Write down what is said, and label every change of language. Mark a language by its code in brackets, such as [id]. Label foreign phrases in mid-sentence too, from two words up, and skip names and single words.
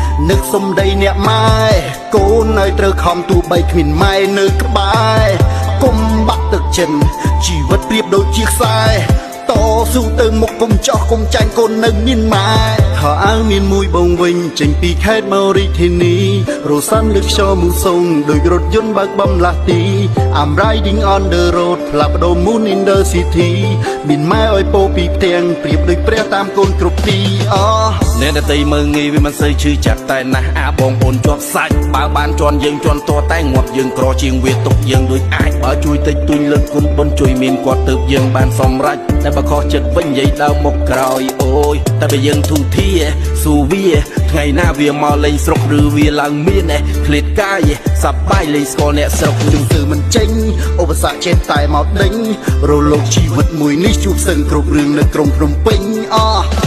[km] នឹកសំដីអ្នកម៉ែ កូនឲ្យត្រូវខំ ទោះបីគ្មានម៉ែនៅក្បែរ កុំបាក់ទឹកចិន ជីវិតប្រៀបដូចជាខ្សែ តស៊ូទៅមុខ កុំចោះ កុំចាញ់ កូននៅមានម៉ែ ខោអាវមានមួយបងវិញ ចេញពីខេត្តមករាជធានី រសាំលើខ្យល់មូសុង ដូចរថយន្តបើកបំលាស់ទី [en] I'm riding on the road [km] ផ្លាស់ប្ដូរ [en] moon in the city [km] មានម៉ែឲ្យពោពីផ្ទាំង ប្រៀបដូចព្រះតាមកូនគ្រប់ទី អ អ្នកដទៃមើលងាយវាមិនសូវឈឺចាប់តែណាស់ អាបងប្អូនជាប់សាច់ បើបានជន់យើងជន់តតែងាប់យើងក្រជាងវាទុកយើងដូចអាច បើជួយតិចតួចលើកគុណបុណ្យជួយមានគាត់ទើបយើងបានសម្រេច តែបើខុសចិត្តវិញនិយាយដើមមុខក្រោយ អូយ តែបើយើងធូរធាស៊ូវា ថ្ងៃណាវាមកលេងស្រុកឬវាឡើងមាន ឃ្លាតកាយ សប្បាយលេងស្គាល់អ្នកស្រុកខ្ញុំធ្វើមិនចេញ ឧបសគ្គចេះតែមកដេញ រលកជីវិតមួយនេះជួបសឹងគ្រប់រឿងនៅក្រុងភ្នំពេញ អោះ